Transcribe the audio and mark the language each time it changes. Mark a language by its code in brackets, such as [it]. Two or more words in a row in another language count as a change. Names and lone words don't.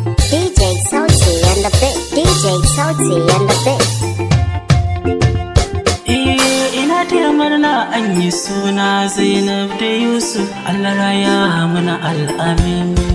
[en] D J Sauti and the Big, D J Sauti and the Big. [ha] Eh, ina taya murna an yi suna Zainab da Yusuf, Allah raya mana al'amin.